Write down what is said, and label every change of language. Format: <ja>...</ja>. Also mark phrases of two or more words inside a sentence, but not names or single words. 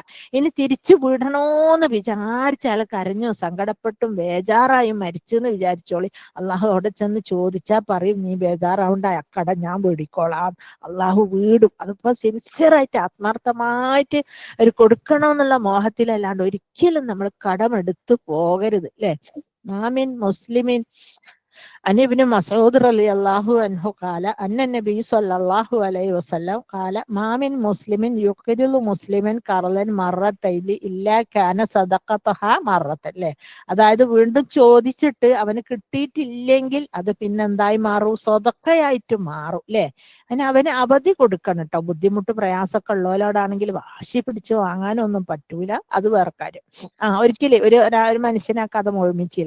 <ml>ഇനി തിരിച്ചു വിടണോന്ന് വിചാരിച്ച അയാൾ കരഞ്ഞു സങ്കടപ്പെട്ടും ബേജാറായും മരിച്ചെന്ന് വിചാരിച്ചോളി, അള്ളാഹു അവിടെ ചെന്ന് ചോദിച്ചാൽ പറയും, നീ ബേജാറാവണ്ട, അക്കട ഞാൻ വീടിക്കോളാം. അള്ളാഹു വീടും. അതിപ്പോ സിൻസിയറായിട്ട് ആത്മാർത്ഥമായിട്ട് ഒരു കൊടുക്കണമെന്നുള്ള മോഹത്തിലല്ലാണ്ട് ഒരിക്കലും നമ്മൾ കടമെടുത്തു പോകരുത്.</ml> <ar>അല്ലെ, ما من مسلمين عن ابن مسعود رضي الله عنه قال أن النبي صلى الله عليه وسلم قال ما من مسلم يقرض مسلما قرضا مرتين إلا كان صدقتها مرة.</ar> <ml>അല്ലേ, അതായത് വീണ്ടും ചോദിച്ചിട്ട് അവന് കിട്ടിയിട്ടില്ലെങ്കിൽ അത് പിന്നെന്തായി മാറും? സ്വതക്കയായിട്ട് മാറും. അല്ലെ, അവന് അവധി കൊടുക്കണം കേട്ടോ. ബുദ്ധിമുട്ട് പ്രയാസമൊക്കെ ഉള്ളവരോടാണെങ്കിൽ വാശി പിടിച്ച് വാങ്ങാനൊന്നും പറ്റൂല, അത് വേറെ കാര്യം. ഒരിക്കലും ഒരു മനുഷ്യനെ ആ കഥ മുഴുമിച്ചില്ല.</ml>